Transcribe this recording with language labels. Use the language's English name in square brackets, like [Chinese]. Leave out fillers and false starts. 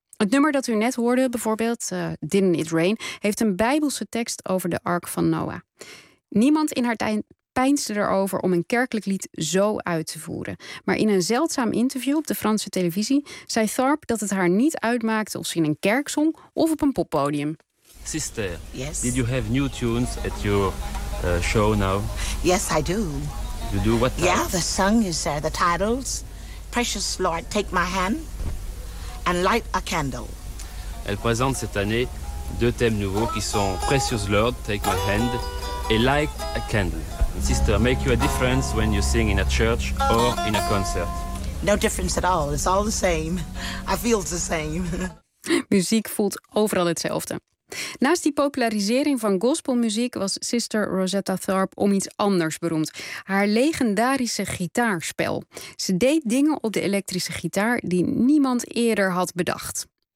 [Dutch] Het nummer dat u net hoorde, bijvoorbeeld Didn't It Rain, heeft een Bijbelse tekst over de Ark van Noah. Niemand in haar tijd peinsde erover om een kerkelijk lied zo uit te voeren. Maar in een zeldzaam interview op de Franse televisie zei Tharpe dat het haar niet uitmaakte of ze in een kerk zong of op een poppodium. [English] Sister, yes? Did you have new tunes at your show now? Yes, I do. You do what type? Yeah, the song is the titles. Precious Lord, take my hand and light a candle. [French] Elle présente cette année deux thèmes nouveaux qui sont Precious Lord, take my hand and light a candle. Sister, make you a difference when you sing in a church or in a concert? No difference at all. It's all the same. I feel the same. [Dutch] Muziek voelt overal hetzelfde. Naast die popularisering van gospelmuziek was Sister Rosetta Tharpe om iets anders beroemd. Haar legendarische gitaarspel. Ze deed dingen op de elektrische gitaar die niemand eerder had bedacht.